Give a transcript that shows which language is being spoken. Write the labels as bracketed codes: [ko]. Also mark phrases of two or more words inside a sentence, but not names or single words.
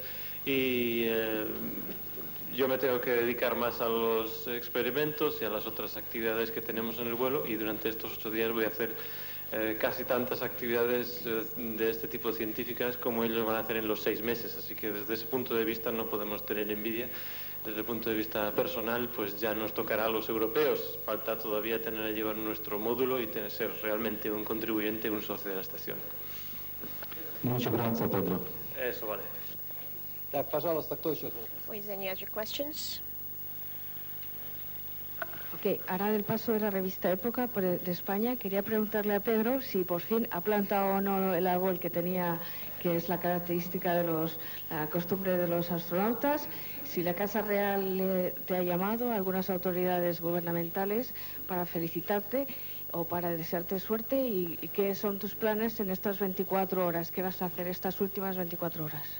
[es] Y yo me tengo que dedicar más a los experimentos y a las otras actividades que tenemos en el vuelo, y durante estos 8 días voy a hacer casi tantas actividades de este tipo científicas como ellos van a hacer en los 6 meses, así que desde ese punto de vista no podemos tener envidia. Desde el punto de vista personal, pues ya nos tocará a los europeos, falta todavía tener a llevar nuestro módulo y ser realmente un contribuyente, un socio de la estación. Muchas gracias, Pedro. Eso vale. [ru] Так, пожалуйста, кто еще? [en] Please, any other questions? [es] Ok, ahora del paso de la revista Época de España, quería preguntarle a Pedro si por fin ha plantado o no el árbol que tenía, que es la característica de la costumbre de los astronautas, si la Casa Real te ha llamado, algunas autoridades gubernamentales, para felicitarte o para desearte suerte, y qué son tus planes en estas 24 horas, qué vas a hacer estas últimas 24 horas.